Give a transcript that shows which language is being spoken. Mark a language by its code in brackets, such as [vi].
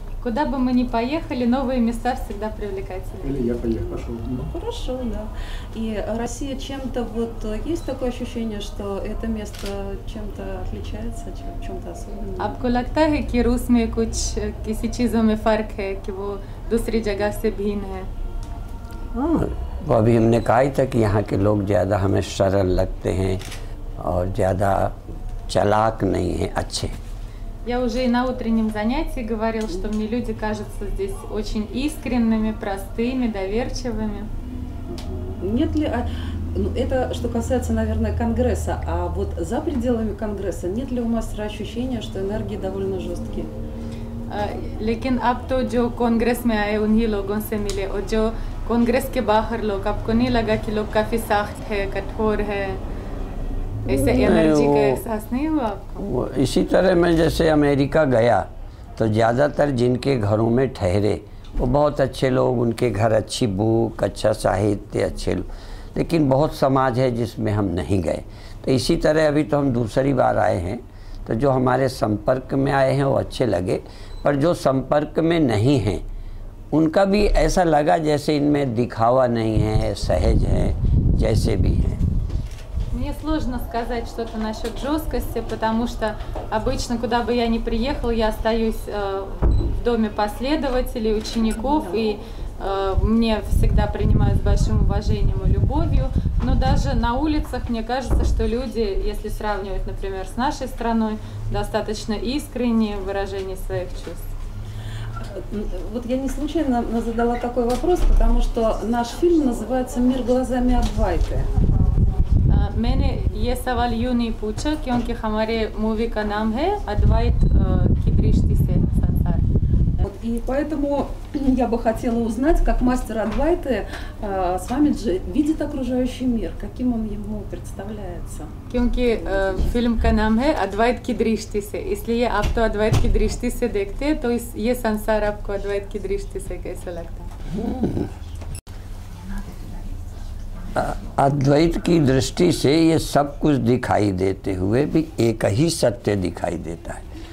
[ru] Куда бы мы ни поехали, новые места всегда привлекательны. Или я пошел. Ну, хорошо, да. И Россия чем-то, вот есть такое ощущение, что это место чем-то отличается, чем-то особенным? [hi] आपको लगता है कि रूस में कुछ किसी चीज़ों में फ़र्क है कि वो दूसरी जगह से भिन्न है? हाँ, वो अभी हमने कहा ही था कि यहाँ के लोग ज़्यादा हमें सरल लगते हैं और ज़्यादा चालाक नहीं हैं, अच्छे। [ru] Я уже и на утреннем занятии говорил, что мне люди кажутся здесь очень искренними, простыми, доверчивыми. Нет ли, ну, это что касается, наверное, Конгресса, а вот за пределами Конгресса нет ли у мастера ощущения, что энергии довольно жесткие? [hi] लेकिन अब तो जो कांग्रेस में आए उन्हीं लोगों से मिले और जो कांग्रेस के बाहर लोग, आपको नहीं लगा कि लोग काफ़ी सख्त है, कठोर है? ऐसे एनर्जी का एहसास नहीं हुआ आपको? इसी तरह मैं जैसे अमेरिका गया तो ज़्यादातर जिनके घरों में ठहरे वो बहुत अच्छे लोग, उनके घर अच्छी बुक, अच्छा साहित्य, अच्छे लोग, लेकिन बहुत समाज है जिसमें हम नहीं गए। तो इसी तरह अभी तो हम दूसरी बार आए हैं, तो जो हमारे संपर्क में आए हैं वो अच्छे लगे, पर जो संपर्क में नहीं हैं उनका भी ऐसा लगा जैसे इनमें दिखावा नहीं है, सहज हैं, जैसे भी हैं। [ru] Мне сложно сказать что-то насчет жесткости, потому что обычно, куда бы я ни приехал, я остаюсь в доме последователей, учеников, и мне всегда принимают с большим уважением и любовью. Но даже на улицах мне кажется, что люди, если сравнивать, например, с нашей страной, достаточно искренние в выражении своих чувств. Вот я не случайно задала такой вопрос, потому что наш фильм называется «Мир глазами Адвайты». [hi] मैंने ये सवाल यूँ नहीं पूछा क्योंकि हमारे मूवी का नाम है अद्वैत की दृष्टि से संसार। [ru] И поэтому я бы хотела узнать, как мастер Адвайты Свамиджи видит окружающий мир, каким он ему представляется. [hi] क्योंकि फिल्म का नाम है अद्वैत की दृष्टि से, इसलिए आप तो अद्वैत की दृष्टि से देखते हैं, तो ये संसार आपको अद्वैत की दृष्टि से कैसा लगता है? अद्वैत की दृष्टि से ये सब कुछ दिखाई देते हुए भी एक ही सत्य दिखाई देता है।